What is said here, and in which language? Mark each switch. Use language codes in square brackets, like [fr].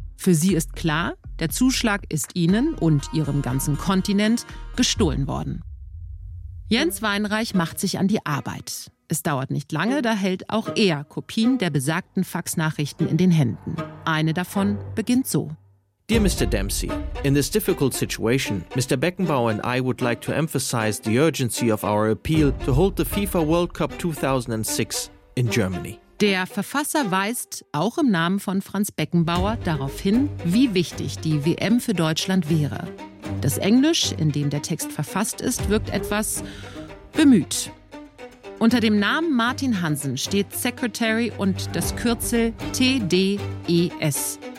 [de] Für sie ist klar, der Zuschlag ist ihnen und ihrem ganzen Kontinent gestohlen worden. Jens Weinreich macht sich an die Arbeit. Es dauert nicht lange, da hält auch er Kopien der besagten Faxnachrichten in den Händen. Eine davon beginnt so. [en] Dear Mr. Dempsey, in this difficult situation, Mr. Beckenbauer and I would like to emphasize the urgency of our appeal to hold the FIFA World Cup 2006 in Germany. [de] Der Verfasser weist, auch im Namen von Franz Beckenbauer, darauf hin, wie wichtig die WM für Deutschland wäre. Das Englisch, in dem der Text verfasst ist, wirkt etwas bemüht. Unter dem Namen Martin Hansen steht Secretary und das Kürzel TDES.